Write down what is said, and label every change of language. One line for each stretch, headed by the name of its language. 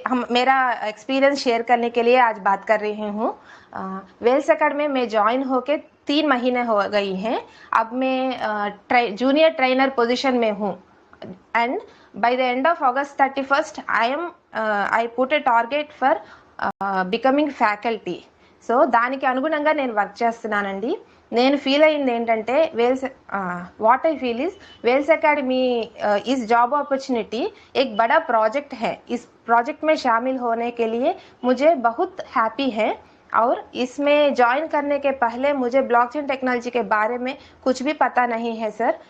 Hindi: मेरा experience share करने के लिए आज बात कर रही हूँ. वेल्स अकेडमी में ज्वाइन होके 3 महीने हो गई हैं. अब मैं जूनियर ट्रेनर पोजीशन में हूँ
English: and by the end of August 31st I put a target for becoming faculty.
Telugu: So దానికి అనుగుణంగా నేను వర్క్ చేస్తున్నానండి. నేను ఫీల్ అయింది ఏంటంటే
English: what I feel is Wells academy इस job opportunity
Hindi: एक बड़ा प्रोजेक्ट है. इस प्रोजेक्ट में शामिल होने के लिए मुझे बहुत हैप्पी है. और इसमें ज्वाइन करने के पहले मुझे ब्लॉकचेन टेक्नोलॉजी के बारे में कुछ भी पता नहीं है सर.